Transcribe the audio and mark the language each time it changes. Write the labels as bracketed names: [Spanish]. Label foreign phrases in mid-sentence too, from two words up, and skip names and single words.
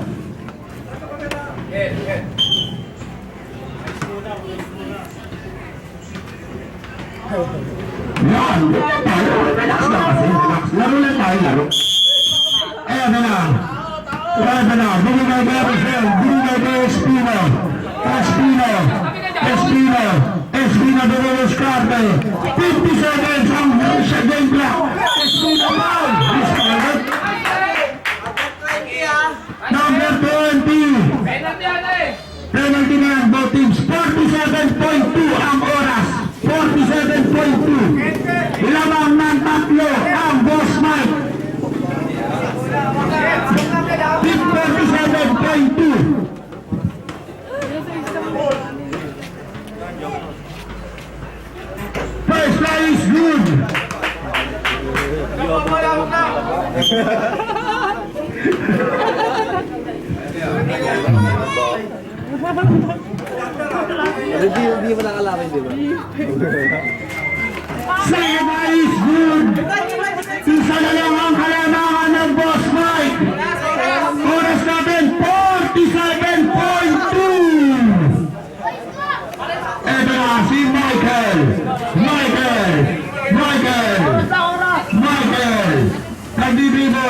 [Filipino] Yan. Relax lang kasi. Relax. Laro lang tayo. Laro. Eto na. Eto na. Binigay ko Rosel. Binigay ko Espino. Espino de los Carte. 50 seconds ang sa [English] game clock. Espino foul. Number 20. [Filipino] Penalty na yan, [English] both teams. [Filipino] 47.2 ang oras. 47.2. Lamang ng tatlo ang Boss Mike. 47.2. [English] First line is good. [Filipino] Hindi mo nakalaman, di ba? [English] Second line is good. [Filipino] Isa na lang ang kalamangan ng Boss Mike. Oras natin, 47.2. Ito na si Michael. Nagdidribble.